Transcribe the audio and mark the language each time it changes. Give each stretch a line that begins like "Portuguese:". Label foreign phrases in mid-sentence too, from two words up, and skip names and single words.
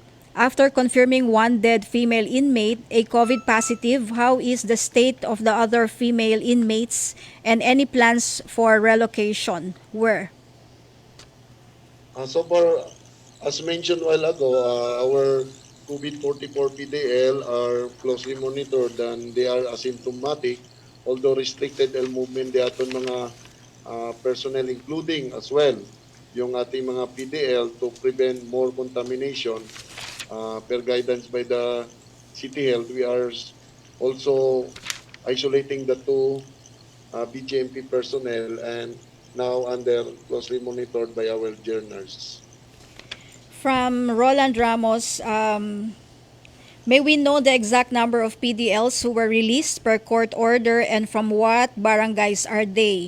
English: After confirming one dead female inmate, a COVID positive, how is the state of the other female inmates and any plans for relocation? Where? So far, as mentioned a while ago, our COVID-44 PDL are closely monitored and they are asymptomatic, although restricted el movement
Hiligaynon: di aton mga
English: personnel, including as well
Filipino: yung ating mga
English: PDL to prevent more contamination. Per guidance by the City Health, we are also isolating the two BGMP personnel and now under closely monitored by our jail nurses. From Roland Ramos, may we know the exact number of PDLs who were released per court order and from what barangays are they?